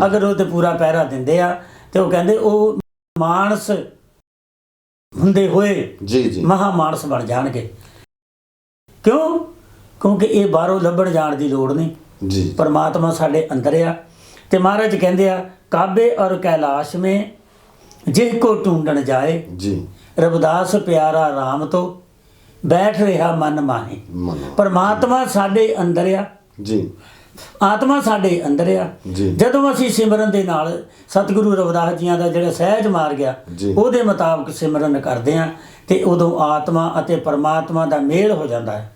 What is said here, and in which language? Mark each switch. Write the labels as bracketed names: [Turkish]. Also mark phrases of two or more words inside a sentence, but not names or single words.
[Punjabi] ਅਗਰ ਉਹ ਤੇ ਪੂਰਾ ਪਹਿਰਾ ਦਿੰਦੇ ਆ ਤੇ ਉਹ ਕਹਿੰਦੇ ਉਹ ਮਾਨਸ ਹੁੰਦੇ ਹੋਏ ਜੀ ਜੀ ਮਹਾ ਮਾਨਸ ਬਣ ਜਾਣਗੇ। ਕਿਉਂ? ਕਿਉਂਕਿ ਇਹ ਬਾਹਰੋਂ ਲੱਭਣ ਜਾਣ ਦੀ ਲੋੜ ਨਹੀਂ, ਜੀ ਪਰਮਾਤਮਾ ਸਾਡੇ ਅੰਦਰ ਆ। ਤੇ ਮਹਾਰਾਜ ਕਹਿੰਦੇ ਆ, [Hindi] काबे और कैलाश में जिह को ढूंढन जाए [Punjabi] जी [Hindi] रविदास प्यारा राम तो बैठ रहा मन माहे। [Punjabi] ਮਨੋ ਪਰਮਾਤਮਾ ਸਾਡੇ ਅੰਦਰ ਆ, ਜੀ ਆਤਮਾ ਸਾਡੇ ਅੰਦਰ ਆ। ਜੀ ਜਦੋਂ ਅਸੀਂ ਸਿਮਰਨ ਦੇ ਨਾਲ ਸਤਿਗੁਰੂ ਰਵਿਦਾਸ ਜੀਆਂ ਦਾ ਜਿਹੜਾ ਸਹਿਜ ਮਾਰਗ ਆ ਜੀ। ਉਹਦੇ ਮੁਤਾਬਕ ਸਿਮਰਨ ਕਰਦੇ ਆ ਤੇ ਉਦੋਂ ਆਤਮਾ ਅਤੇ ਪਰਮਾਤਮਾ ਦਾ ਮੇਲ ਹੋ ਜਾਂਦਾ ਹੈ।